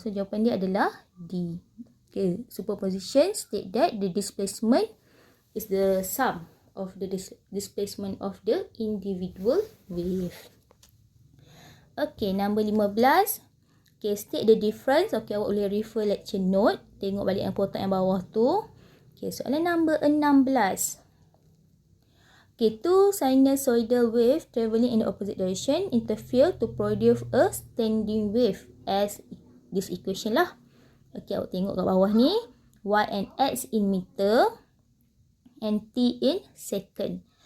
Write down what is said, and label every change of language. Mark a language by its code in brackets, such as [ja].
[en] So, [ms] jawapan dia adalah D. [en] Okay, superposition state that the displacement is the sum of the displacement of the individual wave. Okay, number 15. Okay, state the difference. [ms] Okay, awak boleh refer lecture note. Tengok balik yang kotak yang bawah tu. Okay, soalan number 16. [en] Okay, two sinusoidal wave travelling in the opposite direction interfere to produce a standing wave as this equation lah. Okay, [ms] awak tengok kat bawah ni. [en] Y and X in meter and T in second.